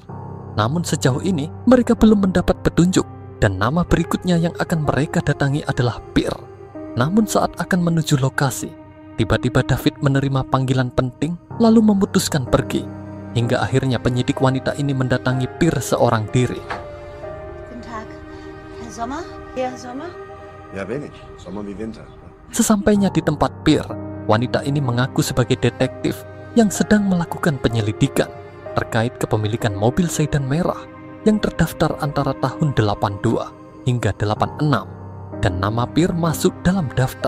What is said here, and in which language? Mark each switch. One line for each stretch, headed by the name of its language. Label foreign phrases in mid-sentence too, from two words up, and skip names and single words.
Indonesian: Namun sejauh ini mereka belum mendapat petunjuk dan nama berikutnya yang akan mereka datangi adalah Pir. Namun saat akan menuju lokasi, tiba-tiba David menerima panggilan penting lalu memutuskan pergi. Hingga akhirnya penyidik wanita ini mendatangi Pir seorang diri.
German: Guten Tag, Herr Sommer? Herr Sommer? Ja, bin ich. Sommer wie Winter.
Indonesian: Sesampainya di tempat Pir, wanita ini mengaku sebagai detektif yang sedang melakukan penyelidikan terkait kepemilikan mobil sedan merah yang terdaftar antara tahun 82 hingga 86 dan nama Pir masuk dalam daftar.